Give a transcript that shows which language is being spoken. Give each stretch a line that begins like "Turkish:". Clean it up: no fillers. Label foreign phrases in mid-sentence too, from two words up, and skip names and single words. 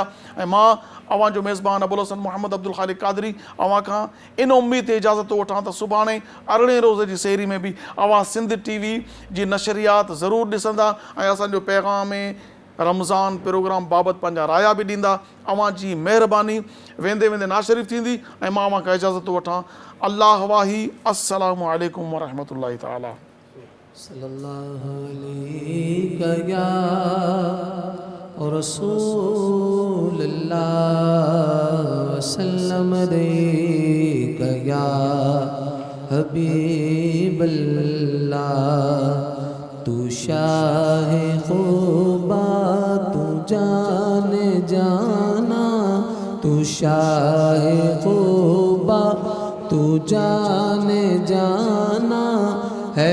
Sindhi: ऐं मां अव्हां जो मेज़बान अबुल हसन मोहम्मद अब्दुल ख़ालिक़ क़ादरी अव्हां खां इन उम्मीद ते इजाज़त थो वठां त सुभाणे 18 रोज़े जी सेरी में बि अव्हां सिंध TV जी नशरियात ज़रूरु ॾिसंदा ऐं असांजो पैगाम रमज़ान प्रोग्राम बाबति पंहिंजा राया बि ॾींदा। अव्हां जी महिरबानी। वेंदे वेंदे नाशरीफ़ थींदी ऐं मां अव्हां खां इजाज़त थो वठां। अल्लाह वाही।
Arabic: السلام عليكم ورحمة الله تعالى. صلى الله عليه يا رسول الله وسلم عليك يا حبيب الله.
Urdu: تو شاہِ خوباں، تو جانِ جاناں، تو شاہِ خوباں، تو جانِ جاناں ہے.